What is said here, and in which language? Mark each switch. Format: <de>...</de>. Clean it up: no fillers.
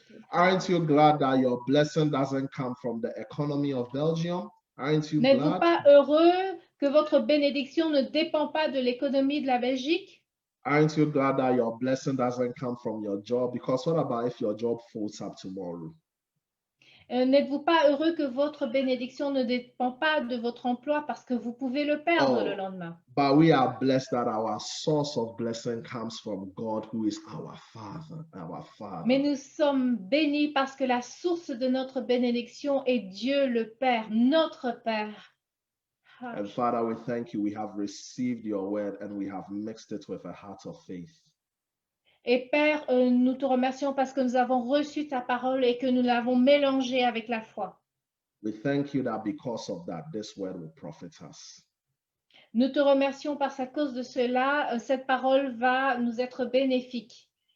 <en>Aren't you glad that your blessing doesn't come from the economy of Belgium? Aren't you glad?</en> <fr>N'êtes-vous pas heureux que votre bénédiction ne dépend pas de l'économie de la Belgique?</fr> <en>Aren't you glad that your blessing doesn't come from your job? Because what about if your job folds up tomorrow?</en> <fr>N'êtes-vous pas heureux que votre bénédiction ne dépend pas de votre emploi parce que vous pouvez le perdre le lendemain?</fr> <en>But we are blessed that our source of blessing comes from God, who is our Father, our Father.</en> <fr>Mais nous sommes bénis parce que la source de notre bénédiction est Dieu le Père, notre Père.</fr> <en>And Father, we thank you. We have received your word and we have mixed it with a heart of faith.</en> <fr>Et Père, nous te remercions parce que nous avons reçu ta parole et que nous l'avons mélangée avec la foi.</fr> <en>We thank you that because of that, this word will profit us.</en> <fr>Nous te remercions parce qu'à cause de cela, cette parole va nous être bénéfique.</fr>